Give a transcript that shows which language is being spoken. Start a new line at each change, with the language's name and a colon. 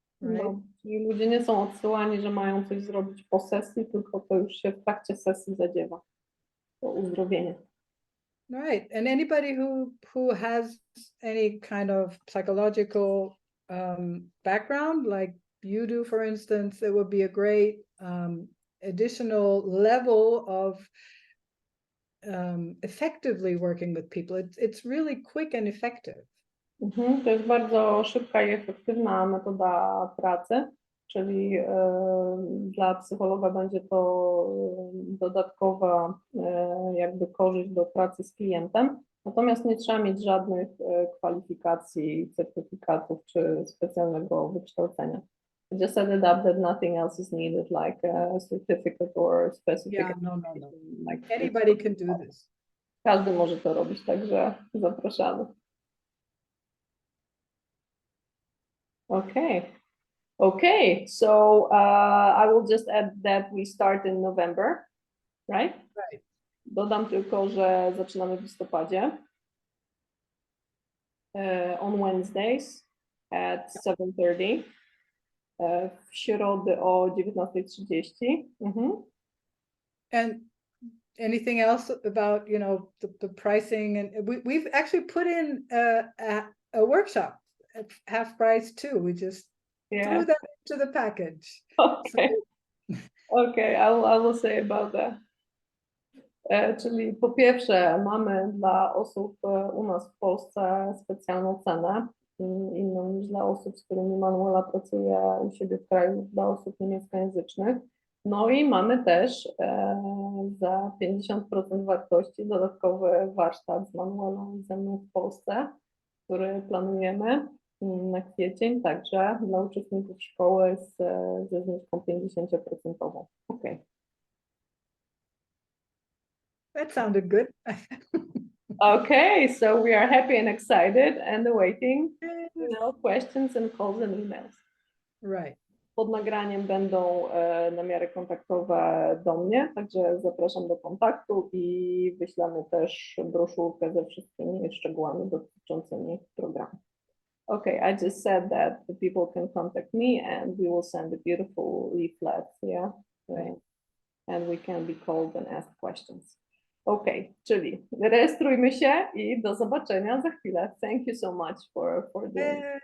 English: Right?
Polish: No, czyli ludzie nie są odsyłani, że mają coś zrobić po sesji, tylko to już się w trakcie sesji zadziewa. To uzdrowienie.
English: Right. And anybody who has any kind of psychological background, like you do, for instance, it would be a great additional level of effectively working with people. It's really quick and effective.
Polish: To jest bardzo szybka i efektywna metoda pracy, czyli dla psychologa będzie to dodatkowa jakby korzyść do pracy z klientem, natomiast nie trzeba mieć żadnych kwalifikacji, certyfikatów czy specjalnego wykształcenia.
English: Just set it up that nothing else is needed, like a certificate or specific. Yeah, no. Like Anybody can do this.
Polish: Każdy może to robić, także zapraszamy.
English: Okay, so I will just add that we start in November, right? Right.
Polish: Dodam tylko, że zaczynamy w listopadzie. On Wednesdays at 7:30.
English: W środę o 19:30. And anything else about, the pricing? And we've actually put in a workshop at half price too. We just threw that into the package. Okay, I will say about that.
Polish: Czyli po pierwsze mamy dla osób u nas w Polsce specjalną cenę, inną niż dla osób, z którymi Manuela pracuje u siebie w kraju, dla osób niemieckojęzycznych. No i mamy też za 50% wartości dodatkowy warsztat z Manuelą i ze mną w Polsce, który planujemy na kwiecień, także dla uczestników szkoły ze zniżką 50%.
English: Okay. That sounded good. Okay, so we are happy and excited and awaiting, questions and calls and emails. Right.
Polish: Pod nagraniem będą namiary kontaktowe do mnie, także zapraszam do kontaktu i wyślemy też broszurkę ze wszystkimi szczegółami dotyczącymi programu.
English: Okay, I just said that the people can contact me and we will send a beautiful leaflet, yeah? Right. And we can be called and ask questions.
Polish: Okay, czyli rejestrujmy się i do zobaczenia za chwilę.
English: Thank you so much for doing it.